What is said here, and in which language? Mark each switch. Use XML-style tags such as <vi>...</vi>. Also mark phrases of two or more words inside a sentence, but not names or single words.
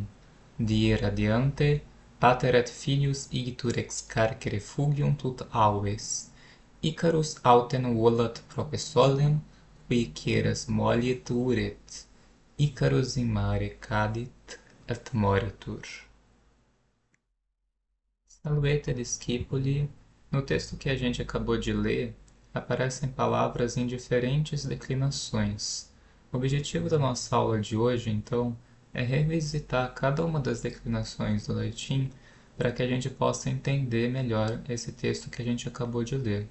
<la>Die radiante, pater et filius igitur ex carcere fugiunt ut alves. Icarus autem volat prope solem, qui quieras molliet uret. Icarus in mare cadit, et moritur. Salvete discipuli.</la> <pt>No texto que a gente acabou de ler, aparecem palavras em diferentes declinações. O objetivo da nossa aula de hoje, então, é revisitar cada uma das declinações do latim para que a gente possa entender melhor esse texto que a gente acabou de ler.</pt>